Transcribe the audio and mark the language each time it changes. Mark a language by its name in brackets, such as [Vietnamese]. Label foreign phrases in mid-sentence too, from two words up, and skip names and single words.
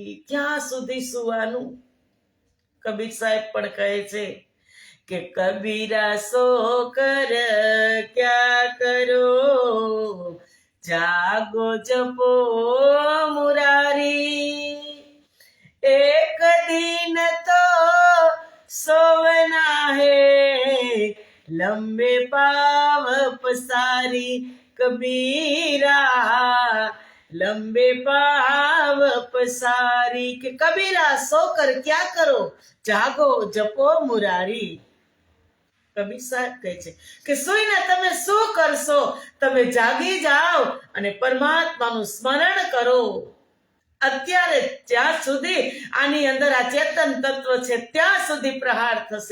[Gujarati] ક્યાં સુધી સુવાનું? કબીર સાહેબ પણ કહે છે કે [Hindi] कबीरा सो कर क्या करो, जागो जपो मुरारी, एक दिन तो सोवना है, लंबे पाव पसारी. कबीरा लंबे पाव पसारी. के कबीरा सोकर क्यां करो, जागो जपो मुरारी. [Gujarati] કબીર સાહેબ કહે છે કે સુઈને તમે શું કરશો? તમે જાગી જાઓ અને પરમાત્માનું સ્મરણ કરો. અત્યારે જ્યાં સુધી આની અંદર આ ચેતન તત્વ છે ત્યાં સુધી પ્રહાર થશે.